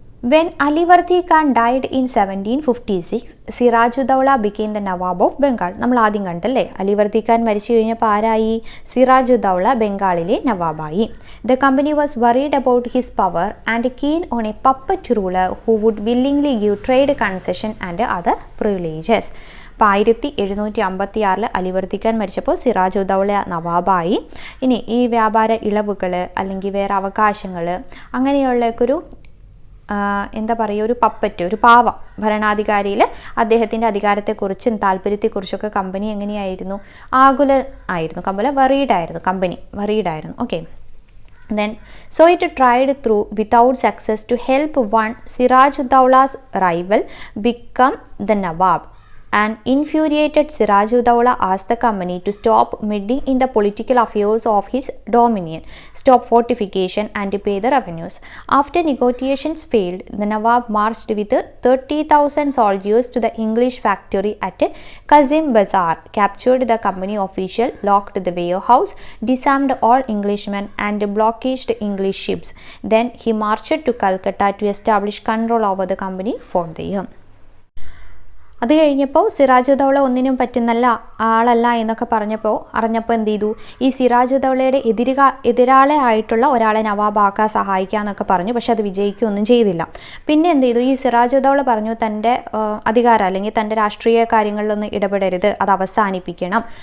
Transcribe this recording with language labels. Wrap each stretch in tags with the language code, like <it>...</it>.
<en>When Alivardi Khan died in 1756, Sirajuddaula became the Nawab of Bengal.</en> <ml>നമ്മൾ ആദ്യം കണ്ടല്ലേ, അലിവർദി ഖാൻ മരിച്ചു കഴിഞ്ഞപ്പോൾ ആരായി? സിറാജുദ്ദൗള ബംഗാളിലെ നവാബായി.</ml> <en>The company was worried about his power and keen on a puppet ruler who would willingly give trade concession and other privileges.</en> <ml>അപ്പോൾ 1756 അലിവർദി ഖാൻ മരിച്ചപ്പോൾ സിറാജ് ഉദ് ദൗള നവാബായി. ഇനി ഈ വ്യാപാര ഇളവുകൾ അല്ലെങ്കിൽ വേറെ അവകാശങ്ങൾ അങ്ങനെയുള്ളൊരു എന്താ പറയുക, ഒരു പപ്പറ്റ്, ഒരു പാവ ഭരണാധികാരിയിൽ അദ്ദേഹത്തിൻ്റെ അധികാരത്തെക്കുറിച്ചും താല്പര്യത്തെക്കുറിച്ചൊക്കെ കമ്പനി എങ്ങനെയായിരുന്നു, ആകുല ആയിരുന്നു, company വറീഡായിരുന്നു.</ml> <en>Okay, then so it tried through without success to help one Siraj ud Dawla's rival become the Nawab. An infuriated Siraj ud Dawla asked the company to stop meddling in the political affairs of his dominion, stop fortification and pay the revenues. After negotiations failed, the Nawab marched with 30,000 soldiers to the English factory at Kazim Bazar, captured the company official, locked the warehouse, disarmed all Englishmen and blockaded English ships. Then he marched to Calcutta to establish control over the company for the year.</en> <ml>അത് കഴിഞ്ഞപ്പോൾ സിറാജ് ഉദ് ദൗള ഒന്നിനും പറ്റുന്നല്ല ആളല്ല എന്നൊക്കെ അറിഞ്ഞപ്പോൾ എന്ത് ചെയ്തു, ഈ സിറാജ് ഉദ് ദൗളയുടെ എതിരാളിയായിട്ടുള്ള ഒരാളെ നവാബാക്കാൻ സഹായിക്കുക എന്നൊക്കെ പറഞ്ഞു. പക്ഷെ അത് വിജയിക്കുകയൊന്നും ചെയ്തില്ല. പിന്നെ എന്ത് ചെയ്തു, ഈ സിറാജ് ഉദ് ദൗള പറഞ്ഞു തൻ്റെ അധികാരം അല്ലെങ്കിൽ തൻ്റെ രാഷ്ട്രീയ കാര്യങ്ങളിലൊന്നും ഇടപെടരുത്, അത് അവസാനിപ്പിക്കണം.</ml>